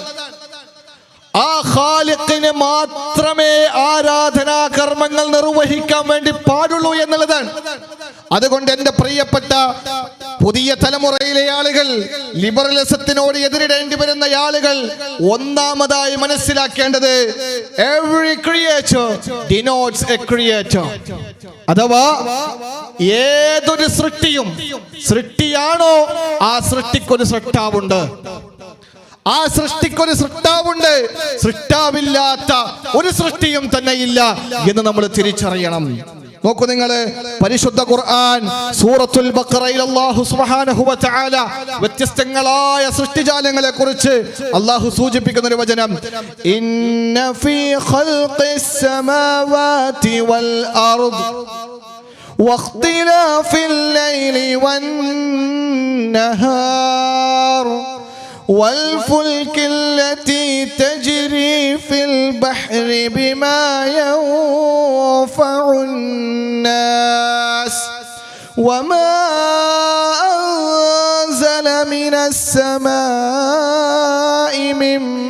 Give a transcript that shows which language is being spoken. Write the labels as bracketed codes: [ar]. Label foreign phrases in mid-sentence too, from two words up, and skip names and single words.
[ml] ആ ഖാലിഖിന് മാത്രമേ ആരാധനാ കർമ്മങ്ങൾ നിർവഹിക്കാൻ വേണ്ടി പാടുള്ളൂ എന്നുള്ളതാണ്. അതുകൊണ്ട് എൻ്റെ പ്രിയപ്പെട്ട പുതിയ തലമുറയിലെ ആളുകൾ, ലിബറലിസത്തിനോട് എതിരിടേണ്ടി വരുന്ന ആളുകൾ ഒന്നാമതായി മനസ്സിലാക്കേണ്ടത് [en] every creature denotes a creator. [ml] അഥവാ ഏതൊരു സൃഷ്ടിയാണോ ആ സൃഷ്ടിക്കൊരു സൃഷ്ടാവുണ്ട്. ആ സൃഷ്ടിക്കൊരു സൃഷ്ടാവുണ്ട്. സൃഷ്ടാവില്ലാത്ത ഒരു സൃഷ്ടിയും തന്നെ ഇല്ല എന്ന് നമ്മൾ തിരിച്ചറിയണം. നോക്കൂ നിങ്ങൾ, പരിശുദ്ധ ഖുർആൻ സൂറത്തുൽ ബഖറയിൽ അല്ലാഹു [ar] سبحانه وتعالى [ml] വ്യത്യസ്തങ്ങളായ സൃഷ്ടിജാലങ്ങളെ കുറിച്ച് അല്ലാഹു സൂചിപ്പിക്കുന്ന ഒരു വചനം, [ar] إن في خلق السماوات والأرض واختلاف الليل والنهار والفلك التي تجري في البحر بما ينفع الناس وما أنزل من السماء من